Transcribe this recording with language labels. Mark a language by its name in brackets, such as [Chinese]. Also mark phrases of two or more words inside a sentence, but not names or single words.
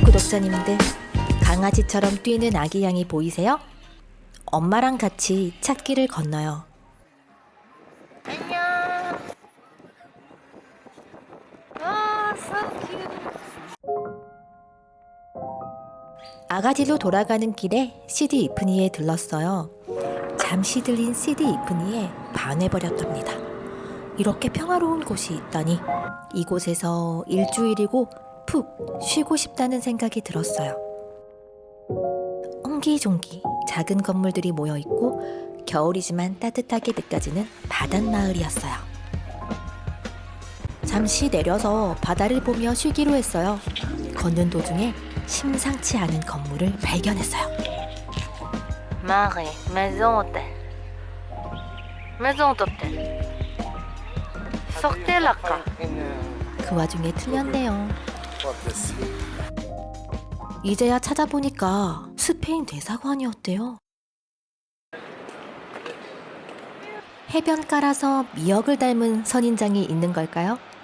[Korean] 구독자님들, 강아지처럼 뛰는 아기 양이 보이세요? 엄마랑 같이 찻길을 건너요. 안녕. [English] so cute. [Korean] 아가디로 돌아가는 길에 CD 이프니에 들렀어요. 잠시 들린 CD 이프니에 반해버렸답니다. 이렇게 평화로운 곳이 있다니, 이곳에서 일주일이고 푹 쉬고 싶다는 생각이 들었어요. 옹기종기 작은 건물들이 모여있고 겨울이지만 따뜻하게 느껴지는 바닷마을이었어요. 잠시 내려서 바다를 보며 쉬기로 했어요. 걷는 도중에 심상치 않은 건물을 발견했어요. [French] Marie, maison hôtel. Maison d'hôtel. Sortez là. [Korean] 그 와중에 틀렸네요. 이제야 찾아보니까 스페인 대사관이었대요. 해변가라서 미역을 닮은 선인장이 있는 걸까요?